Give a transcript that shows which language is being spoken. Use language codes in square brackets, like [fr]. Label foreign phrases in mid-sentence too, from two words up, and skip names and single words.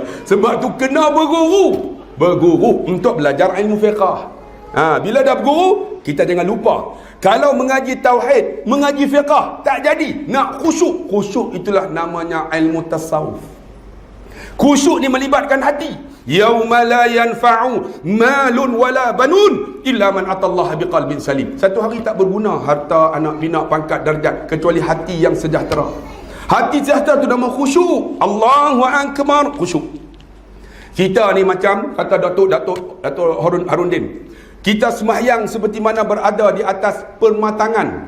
[ms] Sebab tu kena berguru untuk belajar ilmu fiqh. Bila dah berguru, kita jangan lupa. Kalau mengaji tauhid, mengaji fiqh tak jadi, nak khusyuk. Khusyuk itulah namanya ilmu tasawuf. Khusyuk ni melibatkan hati. [ar] يوم لا ينفع مال ولا بنون إلا من أتى الله بقلب سليم. [ms] Satu hari tak berguna harta, anak pinak, pangkat, darjat, kecuali hati yang sejahtera. Hati sejahtera tu nama khusyuk. [ar] الله أكبر, khusyuk. [ms] Kita ni macam kata Datuk Haruddin, kita sembahyang seperti mana berada di atas permatangan.